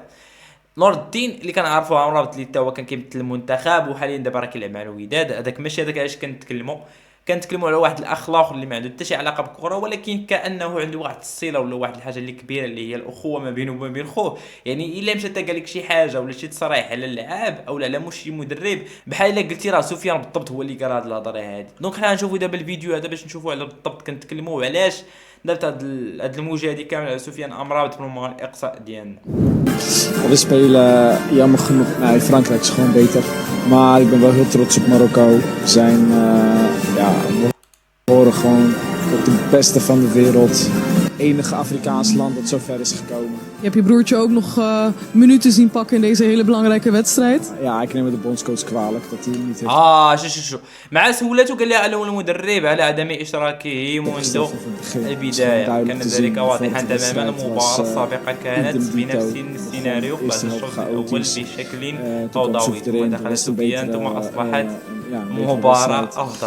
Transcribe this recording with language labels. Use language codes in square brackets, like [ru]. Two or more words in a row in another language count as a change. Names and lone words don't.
[ar] نور الدين اللي كنعرفوه امرابط اللي حتى هو كان كيمثل المنتخب وحاليا دابا راه كيلعب مع الوداد، هذاك ماشي هذاك علاش كنتكلموا على واحد الاخ اخر اللي ما عنده حتى شي علاقه بالكره، ولكن كانه عنده واحد الصله ولا واحد الحاجه اللي كبيره اللي هي الاخوه ما بينه وما بين خوه. يعني الا مشى قال لك شي حاجه ولا شي تصريح على اللعاب او على شي مدرب، بحال الا قلتي راه سفيان بالضبط هو اللي قال هاد الهضره هادي. دونك حنا نشوفوا دابا الفيديو هذا باش نشوفوا على بالضبط كنتكلموا علاش درت هاد الموجه هادي كامل على سفيان امرابط من الاقصاء ديالنا. [nl] We spelen jammer genoeg, in Frankrijk is gewoon beter. Maar ik ben wel heel trots op Marokko. We zijn, we horen gewoon tot de beste van de wereld. Het enige Afrikaans land dat zo ver is gekomen. Je hebt je broertje ook nog minuten zien pakken in deze hele belangrijke wedstrijd. Ja, ik neem het de bondscoach kwalijk dat hij niet heeft. [ar] شو مع سهولته قال لها على المدرب على عدم اشراكه منذ البدايه، كان ذلك واضحا تماما. المباراه السابقه كانت بنفس السيناريو بعد الشوط الاول بشكل فوضوي، ثم دخل سفيان ثم اصبحت مباراه افضل.